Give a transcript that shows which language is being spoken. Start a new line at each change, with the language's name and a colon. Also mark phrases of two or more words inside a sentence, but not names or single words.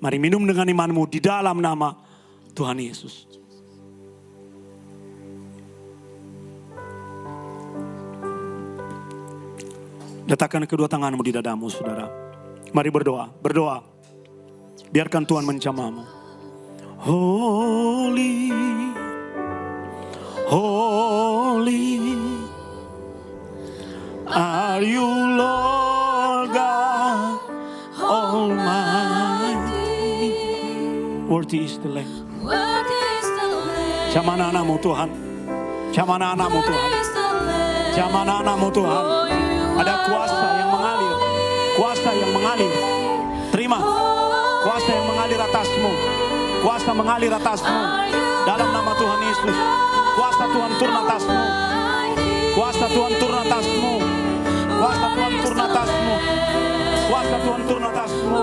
Indonesian: Mari minum dengan imanmu di dalam nama Tuhan Yesus. Letakkan kedua tanganmu di dadamu, saudara. Mari berdoa, berdoa. Biarkan Tuhan menjamahmu.
English: Holy, holy are you, Lord God Almighty. Worthy is the Lamb.
Indonesian: Jamah anakmu Tuhan. Jamah anakmu Tuhan. Jamah anakmu Tuhan. Ada kuasa yang mengalir. Kuasa yang mengalir. Terima. Kuasa yang mengalir atasmu. Kuasa mengalir atasmu. Dalam nama Tuhan Yesus. Kuasa Tuhan turun atasmu. Kuasa Tuhan turun atasmu. Kuasa Tuhan turun atasmu. Kuasa Tuhan turun atasmu.